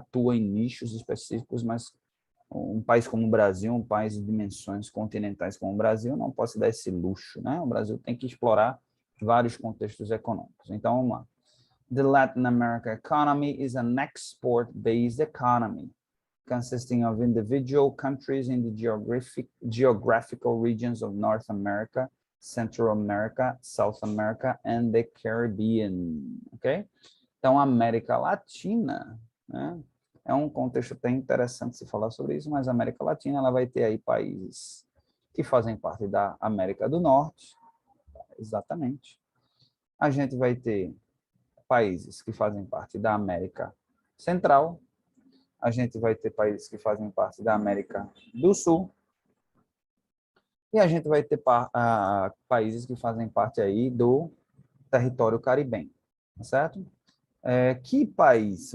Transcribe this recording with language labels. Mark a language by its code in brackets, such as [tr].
[pt] Atua em nichos específicos, mas um país como o Brasil, um país de dimensões continentais como o Brasil, não pode se dar esse luxo, né? O Brasil tem que explorar vários contextos econômicos. Então, vamos lá. [en] The Latin American economy is an export-based economy consisting of individual countries in the geographical regions of North America, Central America, South America, and the Caribbean, ok? [pt] Então, a América Latina, né, é um contexto até interessante se falar sobre isso, mas a América Latina ela vai ter aí países que fazem parte da América do Norte, exatamente. A gente vai ter países que fazem parte da América Central, a gente vai ter países que fazem parte da América do Sul, e a gente vai ter países que fazem parte aí do território caribenho, certo? Que país?